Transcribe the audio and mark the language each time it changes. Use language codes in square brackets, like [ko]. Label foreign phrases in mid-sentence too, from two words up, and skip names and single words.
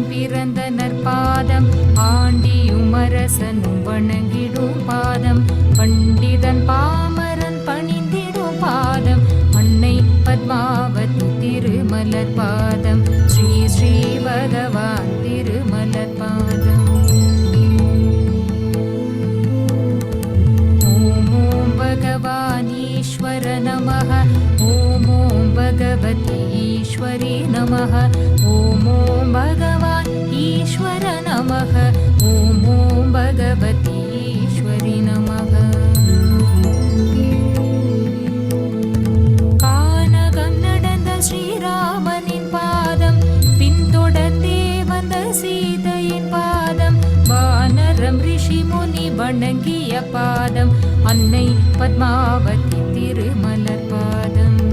[ta] பிறந்த நற்பாதம் ஆண்டியுமரசன் வணங்கிடும் பாதம் பண்டிதன் பாமரன் பணிந்திடும் பாதம் அன்னை பத்மாவதி திருமலர் பாதம் ஸ்ரீ ஸ்ரீ பகவான் திருமலர் பாதம் [sa] भगवान् ईश्वर नमः ॐ भगवती ईश्वरी नमः ॐ भगवान् ईश्वर नमः ॐ भगवती ईश्वरी नमः [ta] கானகம் நடந்த ஸ்ரீராமனின் பாதம் பின்தொடர்ந்தே வந்த சீதையின் பாதம் வானரம் ரிஷி முனி வணங்கிய பாதம் அன்னை பத்மாவதி திருமலர் பாதம்